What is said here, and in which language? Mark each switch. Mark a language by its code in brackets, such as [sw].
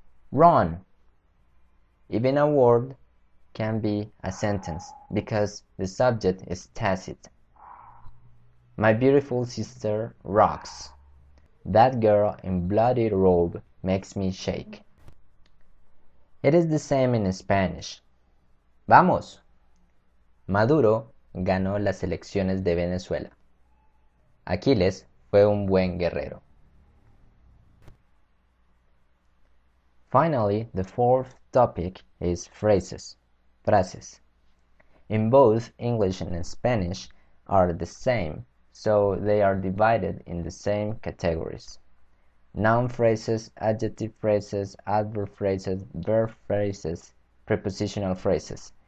[en] Run. Even a word can be a sentence because the subject is tacit. My beautiful sister rocks. That girl in bloody robe makes me shake. It is the same in Spanish. [es] Vamos. Maduro ganó las elecciones de Venezuela. Aquiles fue un buen guerrero. [en] Finally, the fourth topic is phrases, frases. In both English and Spanish are the same, so they are divided in the same categories: noun phrases, adjective phrases, adverb phrases, verb phrases, prepositional phrases.